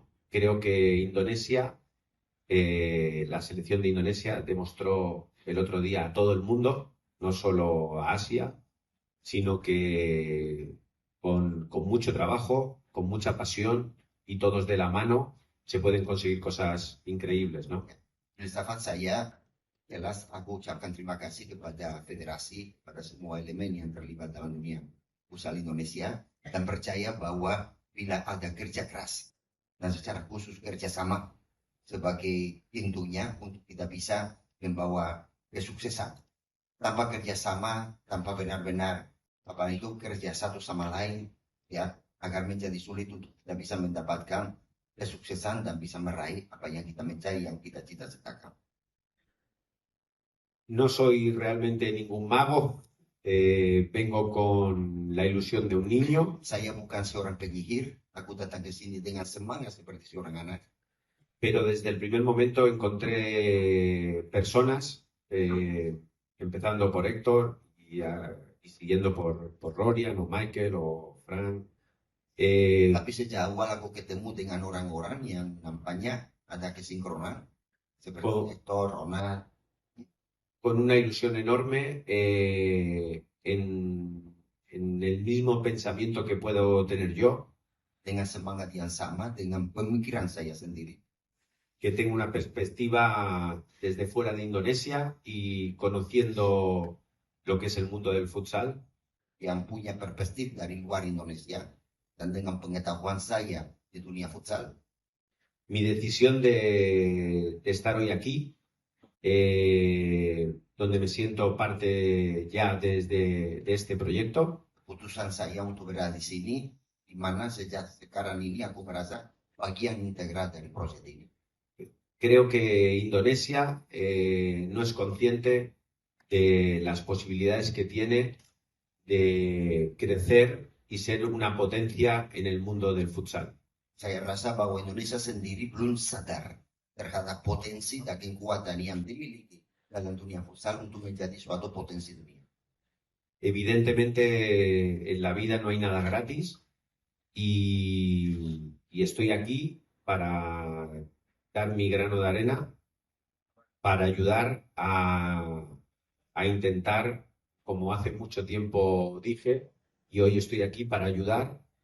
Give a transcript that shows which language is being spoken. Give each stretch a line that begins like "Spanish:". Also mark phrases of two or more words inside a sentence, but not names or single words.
Spanish: Creo que Indonesia, la selección de Indonesia demostró el otro día a todo el mundo, no solo a Asia, sino que con mucho trabajo, con mucha pasión y todos de la mano se pueden conseguir cosas increíbles, ¿no?
Indonesian: Filsafat saya jelas aku ucapkan terima kasih kepada federasi, pada semua elemen yang terlibat dalam dunia futsal Indonesia dan percaya bahwa bila ada kerja keras dan secara khusus kerjasama sebagai pintunya untuk kita bisa membawa kesuksesan. Tanpa kerjasama, tanpa benar-benar apa itu kerja satu sama lain, ya agar menjadi sulit untuk kita bisa mendapatkan kesuksesan dan bisa meraih apa yang kita mencari, yang kita cita-citakan.
Spanish: No soy realmente ningún mago, vengo con la ilusión de un niño,
Indonesian: Saya bukan seorang penyihir, aku datang ke sini dengan semangat seperti seorang anak.
Spanish: pero desde el primer momento encontré personas, empezando por Héctor y siguiendo por Rorian o Michael o Frank,
Indonesian: Tapi sejak awal aku ketemu dengan orang-orang yang nampaknya ada kesinkronan, seperti
Spanish: con, Hector, Ronald, con una ilusión enorme, en el mismo pensamiento que puedo tener yo,
Indonesian: dengan semangat yang sama, dengan pemikiran saya sendiri.
Spanish: que tengo una perspectiva desde fuera de Indonesia y conociendo lo que es el mundo del futsal.
Indonesian: Yang punya perspektif dari luar Indonesia dan dengan pengetahuan saya di dunia futsal,
Spanish: Mi decisión de estar hoy aquí, donde me siento parte ya de este proyecto,
Indonesian: putusan saya untuk berada di sini, di mana sejak sekarang ini aku merasa bagian integral dari proyek ini.
Spanish: creo que Indonesia no es consciente de las posibilidades que tiene de crecer y ser una potencia en el mundo del futsal.
Indonesian: Saya rasa bahwa Indonesia sendiri belum sadar terhadap potensi dan kekuatan yang dimiliki dalam dunia futsal untuk menjadi suatu potensi dunia.
Spanish: Evidentemente en la vida no hay nada gratis y estoy aquí para dar mi grano de arena, para ayudar a intentar, como hace mucho tiempo dije, y hoy estoy aquí para ayudar,